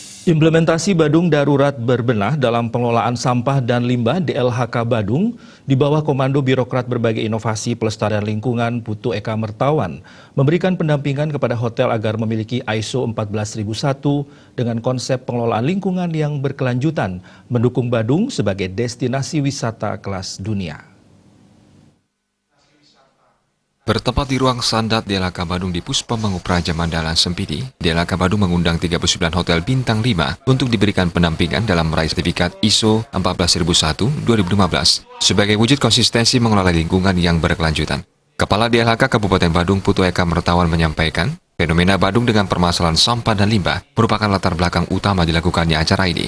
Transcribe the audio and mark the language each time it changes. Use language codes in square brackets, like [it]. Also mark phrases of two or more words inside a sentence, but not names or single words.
[id] Implementasi Badung Darurat Berbenah dalam pengelolaan sampah dan limbah DLHK Badung di bawah Komando Birokrat Berbagai Inovasi Pelestarian Lingkungan Putu Eka Mertawan memberikan pendampingan kepada hotel agar memiliki ISO 14001 dengan konsep pengelolaan lingkungan yang berkelanjutan, mendukung Badung sebagai destinasi wisata kelas dunia. Bertempat di ruang Sandat DLHK Badung di Puspamangu Praja Mandala Sempidi, DLHK Badung mengundang 39 hotel bintang 5 untuk diberikan pendampingan dalam meraih sertifikat ISO 14001 2015 sebagai wujud konsistensi mengelola lingkungan yang berkelanjutan. Kepala DLHK Kabupaten Badung Putu Eka Mertawan menyampaikan, fenomena Badung dengan permasalahan sampah dan limbah merupakan latar belakang utama dilakukannya acara ini.